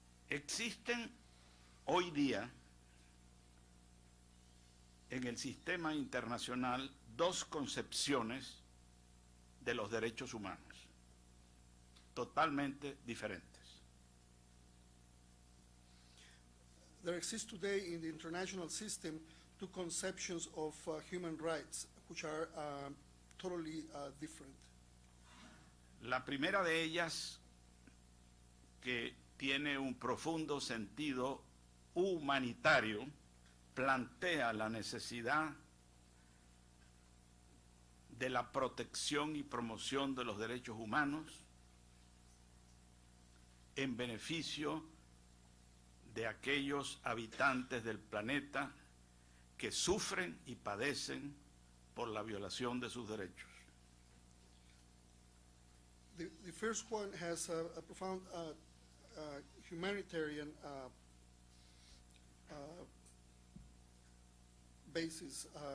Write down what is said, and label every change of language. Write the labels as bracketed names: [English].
[Spanish] Existen hoy día en el sistema internacional dos concepciones de los derechos humanos, totalmente diferentes. [English] There exists today in the international system two conceptions of human rights, which are totally different. [Spanish] La primera de ellas, que tiene un profundo sentido humanitario, plantea la necesidad de la protección y promoción de los derechos humanos en beneficio de aquellos habitantes del planeta que sufren y padecen por la violación de sus derechos. [English] The first one has a profound humanitarian basis.